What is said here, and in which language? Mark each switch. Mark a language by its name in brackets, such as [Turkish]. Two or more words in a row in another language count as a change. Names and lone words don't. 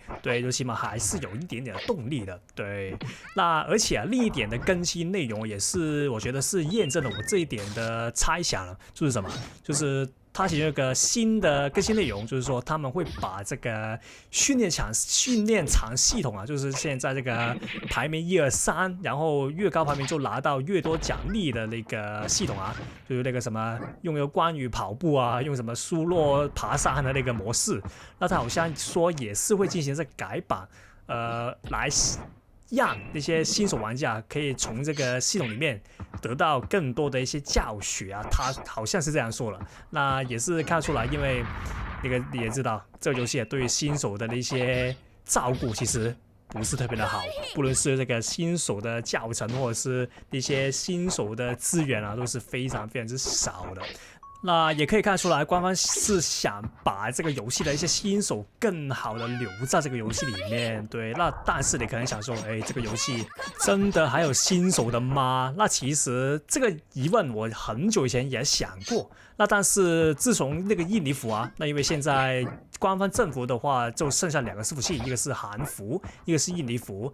[Chinese] 對，就起碼還是有一點點的動力的。對，那而且啊，另一點的更新內容也是，我覺得是驗證了我這一點的猜想了，就是什麼？就是它其實有個新的更新內容，就是說他們會把這個訓練場系統啊，就是現在這個排名1、2、3，然後越高排名就拿到越多獎勵的那個系統啊，就是那個什麼用關羽跑步啊，用什麼蘇洛爬山的那個模式，那他好像說也是會進行這個改版，來讓那些新手玩家可以從這個系統裡面得到更多的一些教學啊，他好像是這樣說了。那也是看得出來，因為那個你也知道，這個遊戲對於新手的那些照顧其實不是特別的好，不論是這個新手的教程或者是一些新手的資源啊，都是非常非常之少的。那也可以看出來，官方是想把這個遊戲的一些新手更好的留在這個遊戲裡面。對，那但是你可能想說，這個遊戲真的還有新手的嗎？那其實這個疑問我很久以前也想過。那但是自從那個印尼服啊，那因為現在官方政服的話，就剩下2個伺服器，一個是韓服，一個是印尼服。